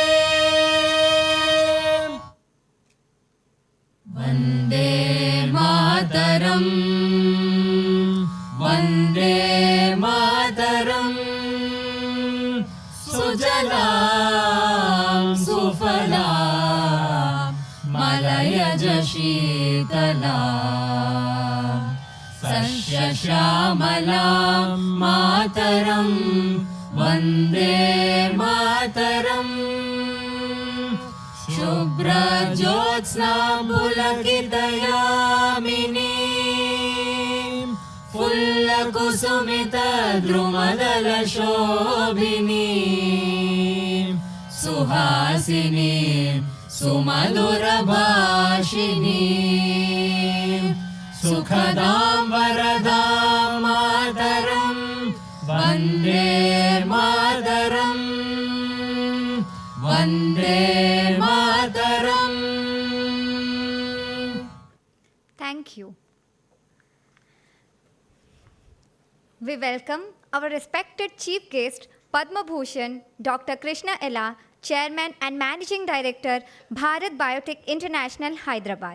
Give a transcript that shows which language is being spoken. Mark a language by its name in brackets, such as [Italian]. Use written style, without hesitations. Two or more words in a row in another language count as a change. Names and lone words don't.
[Bangla] বন্দে মাতরম্ বন্দে মাতরম্ সুজলাং সুফলাং মলয়জ শীতলাম্ শস্যশ্যামলাং মাতরম্ বন্দে মাতরম্ শুভ্রজ্যোৎস্না পুলকিতযামিনী ফুল্লকুসুমিতদ্রুমদলশোভিনী সুহাসিনী সুমধুরভাষিণী সুখদাং বরদাং মাতরং বন্দে মাতরম্ বন্দে মাতরম্. [English] Thank you. We welcome our respected Chief Guest, Padma Bhushan, Dr. Krishna Ella, Chairman and Managing Director, Bharat Biotech International, Hyderabad.